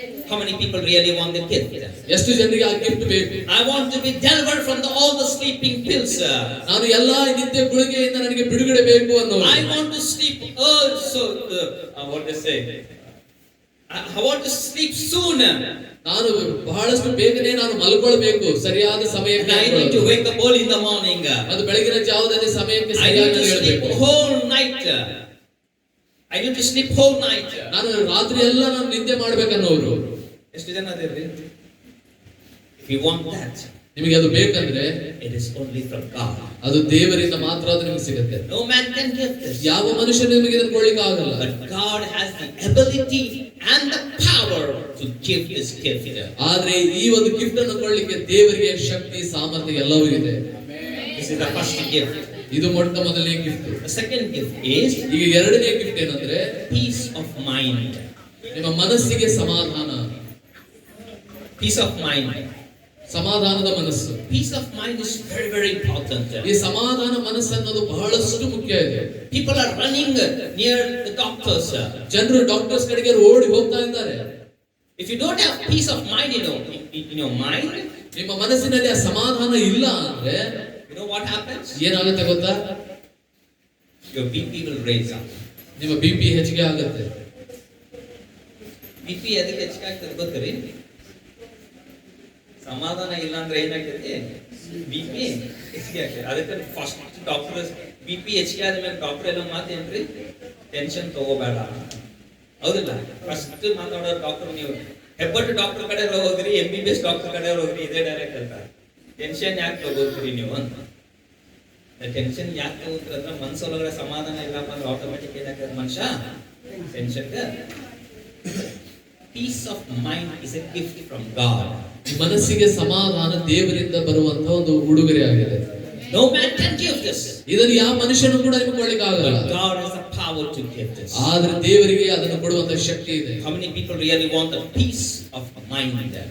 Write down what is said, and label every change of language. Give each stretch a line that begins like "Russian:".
English: How many people really want the gift?
Kannada: ಎಷ್ಟು ಜನರಿಗೆ ಆ ಗಿಫ್ಟ್ ಬೇಕು?
English: I want to be delivered from all the sleeping pills.
Kannada: ನಾನು ಎಲ್ಲಾ ನಿದ್ದೆ ಗುಳಿಗೆಯಿಂದ ನನಗೆ ಬಿಡುಗಡೆ ಬೇಕು ಅನ್ನೋರು.
English: I want to sleep also. What they say? I want to sleep soon.
Kannada: ನಾನು ಬಹಳಷ್ಟು ಬೇಗನೆ ನಾನು ಮಲ್ಕೊಳ್ಬೇಕು, ಸರಿಯಾದ ಸಮಯಕ್ಕೆ.
English: I need to wake up early in the morning.
Kannada: ಅದು ಬೆಳಗಿನ ಜಾವದಲ್ಲಿ ಸಮಯಕ್ಕೆ
English: I need to
Kannada: ಸರಿಯಾಗಿ
English: sleep
Kannada: ಹೇಳಬೇಕು.
English: whole night. I need to sleep whole night.
Kannada: ನಾನು ರಾತ್ರಿ ಎಲ್ಲ ನಾನು ನಿದ್ದೆ ಮಾಡ್ಬೇಕನ್ನೋರು ಎಷ್ಟು ಜನ ಅದಿರ್ರಿ?
English: If you want that,
Kannada: ನಿಮಗೆ ಅದು ಬೇಕಂದ್ರೆ
English: it is only from God.
Kannada: ಅದು ದೇವರಿಂದ ಮಾತ್ರ ಅದು ನಿಮಗೆ ಸಿಗುತ್ತೆ.
English: No man can give this.
Kannada: ಯಾವ ಮನುಷ್ಯನು ನಿಮಗೆ ಇದನ್ನು ಕೊಡ್ಲಿಕ್ಕೆ ಆಗಲ್ಲ.
English: But God has the ability and the power to give this gift.
Kannada: ಆದ್ರೆ ಈ ಒಂದು ಗಿಫ್ಟ್ ಅನ್ನು ಕೊಡ್ಲಿಕ್ಕೆ ದೇವರಿಗೆ ಶಕ್ತಿ ಸಾಮರ್ಥ್ಯ ಎಲ್ಲವೂ ಇದೆ.
English: This is the first gift.
Kannada: ಇದು ಮೊಟ್ಟ ಮೊದಲನೇ gift.
English: The second gift is
Kannada: ಈಗ ಎರಡನೇ ಗಿಫ್ಟ್ ಏನಂದ್ರೆ
English: peace of mind.
Kannada: ನಿಮ್ಮ ಮನಸ್ಸಿಗೆ ಸಮಾಧಾನ.
English: Peace of mind.
Kannada: ಸಮಾಧಾನದ ಮನಸ್ಸು.
English: Peace of mind is very, very important.
Kannada: ಈ ಸಮಾಧಾನ ಮನಸ್ಸು ಅನ್ನೋದು ಬಹಳಷ್ಟು ಮುಖ್ಯ ಇದೆ.
English: People are running near the doctors.
Kannada: ಜನರು ಡಾಕ್ಟರ್ಸ್ ಕಡೆಗೆ ಓಡಿ ಹೋಗ್ತಾ ಇದ್ದಾರೆ.
English: If you don't have peace of mind in your mind,
Kannada: ನಿಮ್ಮ ಮನಸ್ಸಿನಲ್ಲಿ ಆ ಸಮಾಧಾನ ಇಲ್ಲ ಅಂದ್ರೆ
English: you know what happens?
Kannada: ಏನಾಗುತ್ತೆ ಗೊತ್ತಾ?
English: Your BP will raise up.
Kannada: ನಿಮ್ಮ ಬಿಪಿ ಹೆಚ್ಚಿಗೆ ಆಗುತ್ತೆ. BP ಎದಕ್ಕೆ ಹೆಚ್ಚಿಗೆ ಆಗ್ತದೆ ಗೊತ್ತೀರಿ? ಸಮಾಧಾನ ಇಲ್ಲ ಅಂದ್ರೆ ಏನಾಗ್ತದೆ? BP ಹೆಚ್ಚಿಗೆ ಆಗ್ತದೆ. ಅದಕ್ಕೆ ಫಸ್ಟ್ ಡಾಕ್ಟರ್ BP ಹೆಚ್ಚಿಗೆ ಆದ್ಮೇಲೆ ಡಾಕ್ಟರ್ ಎಲ್ಲ ಮಾತೇನ್ರಿ? ಟೆನ್ಷನ್ ತಗೋಬೇಡ. ಹೌದಿಲ್ಲ? ಫಸ್ಟ್ ಮಾತಾಡೋ ಡಾಕ್ಟರ್ ನೀವು ಹೆಬ್ಬಟ್ಟು ಡಾಕ್ಟರ್ ಕಡೆ ಹೋಗ್ರಿ, MBBS ಡಾಕ್ಟರ್ ಕಡೆ ಹೋಗ್ರಿ, ಇದೇ ಡೈರೆಕ್ಟ್ ಹೇಳ್ತಾರೆ. ಟೆನ್ಷನ್ ಯಾಕೆ ತಗೋತೀರಿ ನೀವು ಅಂತ. ಟೆನ್ಷನ್ ಯಾಕೆ ತಗೋತೀರಿ ಅಂದ್ರೆ ಮನಸ್ಸೊಳಗಡೆ ಸಮಾಧಾನ ಇಲ್ಲಪ್ಪ ಅಂದ್ರೆ ಆಟೋಮೆಟಿಕ್ ಏನಾಗ್ತದೆ ಮನುಷ್ಯ tension.
English: Peace of mind is a gift from God.
Kannada: ಮನಸ್ಸಿಗೆ ಸಮಾಧಾನ ದೇವರಿಂದ ಬರುವಂತ ಒಂದು ಉಡುಗೊರೆ ಆಗಿದೆ.
English: No man can give this.
Kannada: ಇದನ್ನು ಯಾವ ಮನುಷ್ಯನು ಕೂಡ ನಿಮಗೆ ಕೊಡಲಿಕ್ಕೆ ಆಗಲ್ಲ.
English: God has the power to give this.
Kannada: ಆದ್ರೆ ದೇವರಿಗೆ ಅದನ್ನು ಕೊಡುವಂತ ಶಕ್ತಿ ಇದೆ.
English: How many people really want the peace of mind?